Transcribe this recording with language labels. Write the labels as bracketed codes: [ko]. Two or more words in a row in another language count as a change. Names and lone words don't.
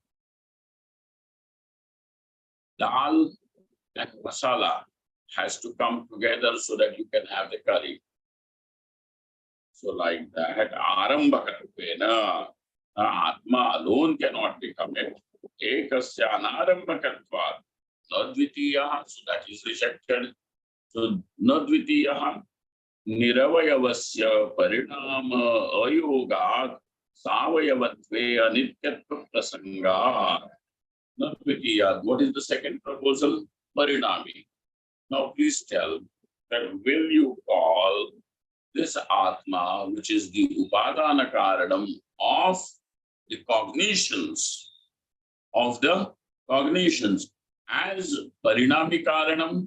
[en] Dal and masala has to come together so that you can have the curry. So like that, Arambhakatvena, Atma alone cannot become it. [sa] एकस्य अनारम्भकत्व, नद्वितीय, [en] so that is rejected. [sa] So नद्वितीय, निरवयवस्य परिणाम अयोगात् सावयवत्वे अनित्यत्व प्रसङ्ग. Nadvitiya, [en] what is the second proposal? [sa] Parinami. [en] Now please tell that will you call this Atma, which is the [sa] उपादान कारणम् [en] of the cognitions, as [sa] परिणामि कारणम्?